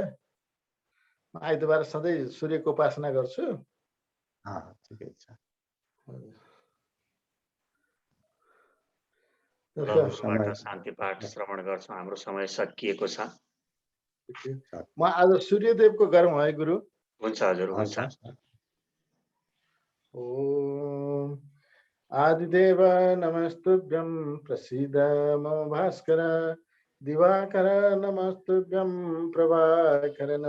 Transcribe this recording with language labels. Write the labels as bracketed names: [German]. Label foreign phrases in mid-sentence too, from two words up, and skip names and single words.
[Nepali] आइतबार सधैँ सूर्यको उपासना गर्छु। ठिकै छ। प्रभुबाट शान्ति पाठ श्रवण गर्छौं। हाम्रो समय सकिएको छ। म आज सूर्यदेवको गरौँ है गुरु? हुन्छ हजुर, हुन्छ। [Sanskrit] ओम आदिदेव नमस्तुभ्यं प्रसीद मम भास्कर। दिवाकर नमस्तुभ्यं प्रभाकर नमः।